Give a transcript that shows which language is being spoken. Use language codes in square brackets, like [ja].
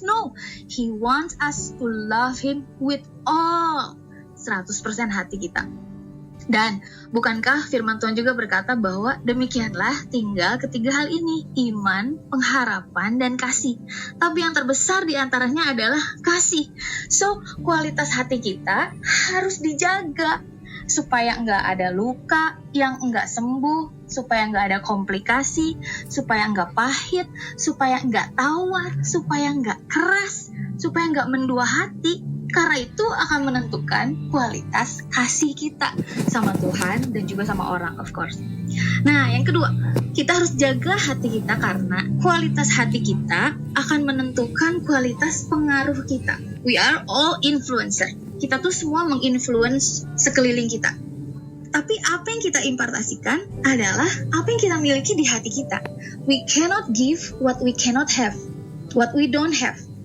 [en] No, He wants us to love Him with all 100% [id] hati kita. Dan bukankah firman Tuhan juga berkata bahwa demikianlah tinggal ketiga hal ini, iman, pengharapan, dan kasih. Tapi yang terbesar di antaranya adalah kasih. So, kualitas hati kita harus dijaga supaya nggak ada luka yang nggak sembuh, supaya nggak ada komplikasi, supaya nggak pahit, supaya nggak tawar, supaya nggak keras, supaya nggak mendua hati. Karena itu akan menentukan kualitas kasih kita sama Tuhan dan juga sama orang, [en] of course. [id] Nah, yang kedua, kita harus jaga hati kita karena kualitas hati kita akan menentukan kualitas pengaruh kita. [en] We are all influencer. [id] Kita tuh semua menginfluence sekeliling kita. Tapi apa yang kita impartasikan adalah apa yang kita miliki di hati kita. [en] We cannot give what we cannot have, what we don't have.